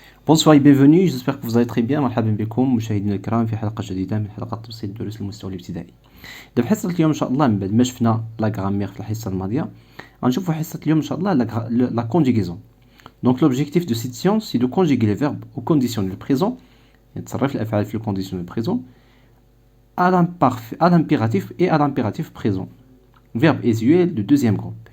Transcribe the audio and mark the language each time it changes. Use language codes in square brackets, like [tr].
[fr] Bonsoir et bienvenue, j'espère que vous allez très bien. [ar] مرحبا بكم مشاهدينا الكرام في حلقة جديدة من حلقات تبسيط دروس المستوى الابتدائي. دابا حصة اليوم إن شاء الله من بعد ما شفنا لا غرامير في الحصة الماضية غنشوفوا حصة اليوم إن شاء الله la conjugaison. [fr] Donc l'objectif de cette séance c'est de conjuguer les verbes au conditionnel présent, [ar] تصرف الأفعال في [fr] le conditionnel présent, à l'impératif et à l'impératif présent. Verbe usuel de deuxième groupe.